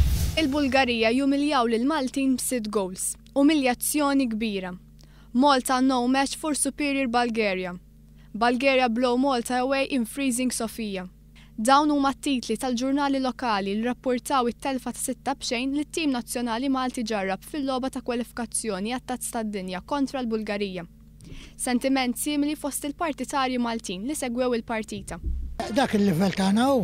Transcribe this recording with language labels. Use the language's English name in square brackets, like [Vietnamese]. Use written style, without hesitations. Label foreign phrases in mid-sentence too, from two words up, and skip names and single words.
[Maltese] Il-Bulgarija jumiljaw lil Maltin b'6 goals, umiljazzjoni kbira. [English] Malta no match for superior Bulgaria. Bulgaria blow Malta away in freezing Sofia. [Maltese] Dawn huma t-titli tal-ġurnali lokali li rapportaw it-telfa ta' 6-0 li t-tim nazzjonali Malti ġarrab fil-logħba ta' kwalifikazzjoni għat-Tazz tad-Dinja kontra l-Bulgarija. Sentiment simili fost il-partitarji Maltin li segwew il-partita. Dak il-livell tagħna hu.